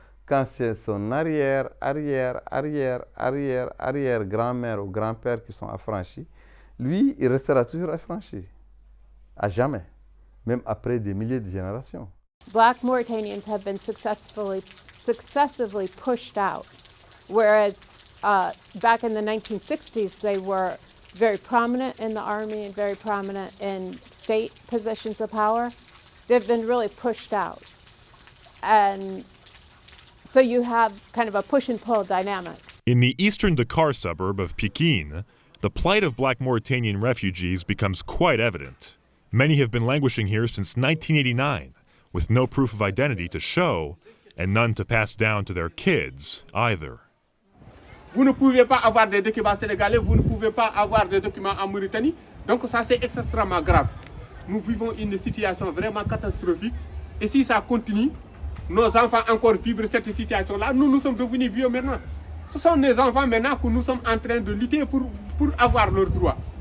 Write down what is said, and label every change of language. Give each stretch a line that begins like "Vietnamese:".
French: Quand c'est son arrière-grand-mère ou grand-père qui sont affranchis, lui, il restera toujours affranchi, à jamais, même après des milliers de générations.
English: Black Mauritanians have been successively pushed out, whereas back in the 1960s, they were very prominent in the army and very prominent in state positions of power. They've been really pushed out. And so you have kind of a push and pull dynamic. In the eastern Dakar suburb of Pikine, the plight of Black Mauritanian refugees becomes quite evident. Many have been languishing here since 1989, with no proof of identity to show, and none to pass down to their kids either.
French: Vous ne pouvez pas avoir des documents sénégalais, vous ne pouvez pas avoir des documents en Mauritanie, donc ça c'est extrêmement grave. Nous vivons une situation vraiment catastrophique, et si ça continue, nos enfants encore vivent cette situation-là, nous sommes devenus vieux maintenant. Ce sont les enfants maintenant que nous sommes en train de lutter pour avoir leurs droits.